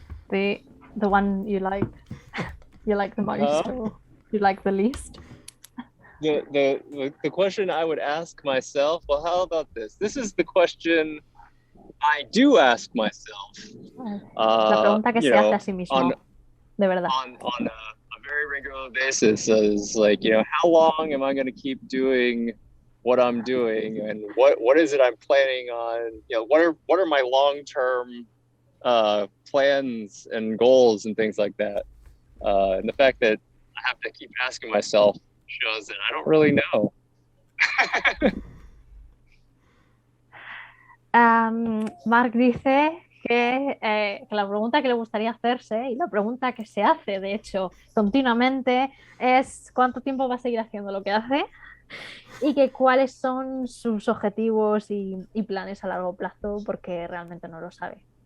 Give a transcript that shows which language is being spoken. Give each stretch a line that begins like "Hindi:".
English: The one you like the most, or you like the least? The question I would ask myself, well, how about this? This is the question I do ask myself.
Spanish: La pregunta que se hace a sí mismo, de verdad.
English: On a very regular basis is like, how long am I going to keep doing what I'm doing, and what is it I'm planning on? What are my long-term plans and goals and things like that. And the fact that I have to keep asking myself shows that I don't really know.
Spanish: Mark dice que la pregunta que le gustaría hacerse, y la pregunta que se hace, de hecho, continuamente, es ¿cuánto tiempo va a seguir haciendo lo que hace? Y que cuáles son sus objetivos y planes a largo plazo, porque realmente no lo sabe.